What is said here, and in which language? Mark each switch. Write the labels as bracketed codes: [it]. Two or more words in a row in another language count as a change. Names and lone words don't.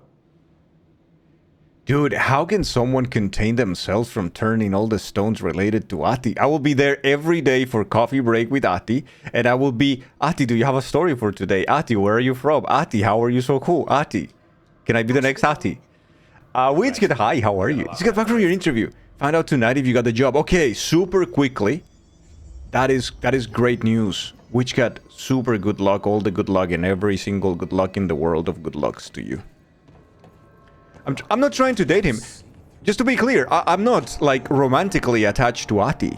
[en] Dude, how can someone contain themselves from turning all the stones related to Ati? I will be there every day for coffee break with Ati, and I will be, Ati, do you have a story for today? Ati, where are you from? Ati, how are you so cool? Ati, can I be the next Ati? Witchkid, hi, how are you? Just get back from your interview. Find out tonight if you got the job. Okay, super quickly. That is great news. Witchcat, super good luck, all the good luck, and every single good luck in the world of good lucks to you. I'm not trying to date him. Just to be clear, I'm not, like, romantically attached to Ati.